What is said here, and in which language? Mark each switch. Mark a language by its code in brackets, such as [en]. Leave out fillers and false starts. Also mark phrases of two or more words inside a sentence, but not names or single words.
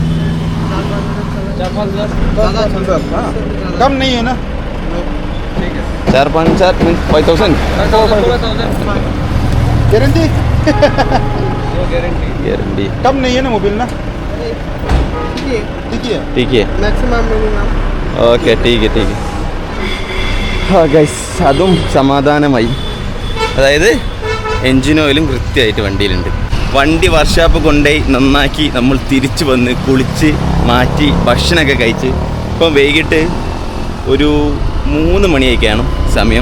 [hi] 10,000 हाँ, कम नहीं है ना? [en] 4-5 means 5,000. [hi] गारंटी? गारंटी कम नहीं है ना मोबाइल ना? ठीक है ठीक है. [en] maximum minimum. [ml] ഓക്കെ ടീക്ക് ഗൈസ്, അതും സമാധാനമായി. അതായത് എൻജിൻ ഓയിലും കൃത്യമായിട്ട് വണ്ടിയിലുണ്ട്. വണ്ടി വർക്ക്ഷോപ്പ് കൊണ്ടുപോയി നന്നാക്കി നമ്മൾ തിരിച്ചു വന്ന് കുളിച്ച് മാറ്റി ഭക്ഷണമൊക്കെ കഴിച്ച് ഇപ്പം വൈകിട്ട് ഒരു 3 മണിയൊക്കെയാണ് സമയം.